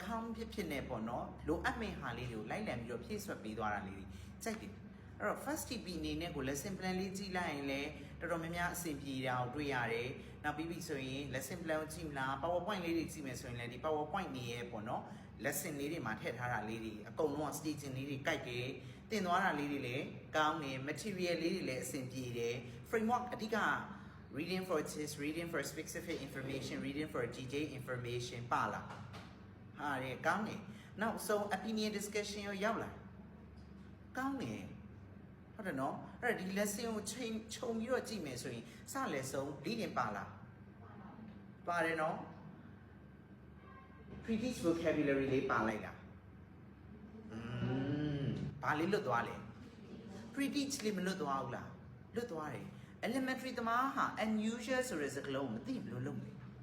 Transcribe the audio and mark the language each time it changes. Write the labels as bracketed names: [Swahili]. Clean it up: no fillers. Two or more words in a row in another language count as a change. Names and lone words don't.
[Burmese] account ဖြစ်နေပေါ့နော်လိုအပ်မယ့်ဟာလေးတွေကိုလိုက်လံပြီးတော့ဖြည့်ဆွတ်ပေးသွားတာလေးတွေကြိုက်တယ်အဲ့တော့ [English] first TP [Burmese] အနေနဲ့ကို [English] lesson plan [Burmese] လေးကြည့်လိုက်ရင်လည်းတော်တော်များများ အဆင်ပြေတာကိုတွေ့ရတယ်။နောက်ပြီးပြီဆိုရင် [English] lesson plan [Burmese] ကိုကြည့်မလား PowerPoint လေးတွေကြည့်မယ်ဆိုရင်လည်းဒီ PowerPoint နေရဲ့ပေါ့နော် lesson လေး တွေမှာထည့်ထားတာလေးတွေအကုန်လုံးက staging လေးတွေကြိုက်တယ်။သင်သွားတာလေးတွေလည်းကောင်း တယ် material လေးတွေလည်းအဆင်ပြေတယ် framework အဓိက [English] reading for test reading for specific information reading for detailed information [Burmese] ပါလား။ဟာလေကောင်းတယ်။နောက်ဆုံး [English] opinion discussion [Burmese] ရောရောက်လာကောင်းတယ်ဟုတ်တယ်နော်အဲ့ဒါဒီ lesson ကိုခြုံပြီးတော့ကြည့်မယ်ဆိုရင်စလက်ဆုံး reading ပါလားပါတယ်နော် [English] British vocabulary [Burmese] လေးပါလိုက်တာ ဘာလေးလွတ်သွားလဲ British လေးမလွတ်သွားဘူးလားလွတ်သွားတယ် elementary သမားဟာ unusual ဆိုတဲ့စကားလုံးမသိဘယ်လိုလုပ်လဲ